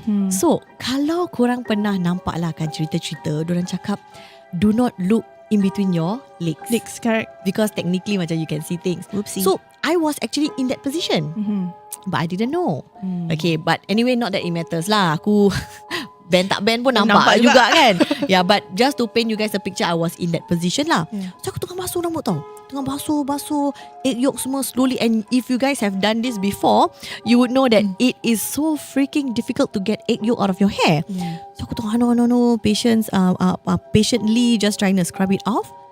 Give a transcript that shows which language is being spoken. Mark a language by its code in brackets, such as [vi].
[ms] So, kalau korang pernah nampak lah kan cerita-cerita, diorang cakap, [en] do not look in between your legs. Legs, correct. Because technically macam you can see things. Whoopsie. So, I was actually in that position. But I didn't know. Okay, but anyway, not that it matters lah. [ms] Aku bend tak bend pun nampak juga kan. [en] But just to paint you guys a picture, I was in that position lah. [ms] So, aku tengah basuh rambut tau. Tengah basuh [en] egg yolk semua slowly. And if you guys have done this before, you would know that it is so freaking difficult to get egg yolk out of your hair. [ms] So aku tengah [en] no patience, patiently just trying to scrub it off.